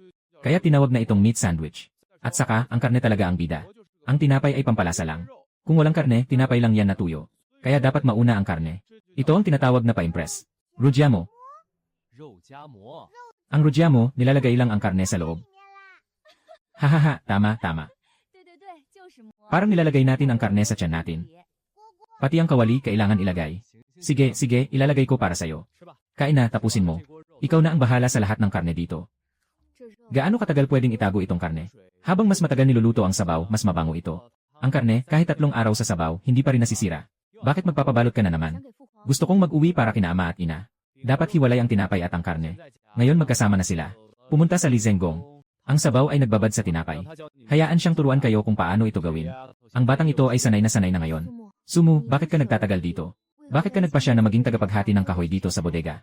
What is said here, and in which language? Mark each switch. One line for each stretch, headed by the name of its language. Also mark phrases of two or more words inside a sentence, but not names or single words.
Filipino: Kaya tinawag na itong
English: meat sandwich.
Filipino: At saka, ang karne talaga ang bida. Ang tinapay ay pampalasa lang. Kung walang karne, tinapay lang yan na tuyo. Kaya dapat mauna ang karne. Ito ang tinatawag na pa-impress. Rujamo. Ang rujamo, nilalagay lang ang karne sa loob.
Chinese: 里面啦。
Filipino: Hahaha, tama.
Chinese: 对对对，就是馍。
Filipino: Parang nilalagay natin ang karne sa tiyan natin. Pati ang kawali kailangan ilagay. Sige, ilalagay ko para sa'yo. Kain na, tapusin mo. Ikaw na ang bahala sa lahat ng karne dito.
Chinese: 这肉
Filipino: Gaano katagal pwedeng itago itong karne? Habang mas matagal niluluto ang sabaw, mas mabango ito. Ang karne, kahit 3 araw sa sabaw, hindi pa rin nasisira. Bakit magpapabalot ka na
Chinese: 想
Filipino: naman?
Chinese: 给父皇
Filipino: Gusto kong mag-uwi para kina ama at ina. Dapat hiwalay ang tinapay at ang karne. Ngayon magkasama na sila. Pumunta sa Lizenggong. Ang sabaw ay nagbabad sa tinapay. Hayaan siyang turuan kayo kung paano ito gawin. Ang batang ito ay sanay na ngayon.
Chinese: 父母
Filipino: Sumu, bakit ka nagtatagal dito? Bakit ka nagpasya na maging tagapaghati ng kahoy dito sa bodega?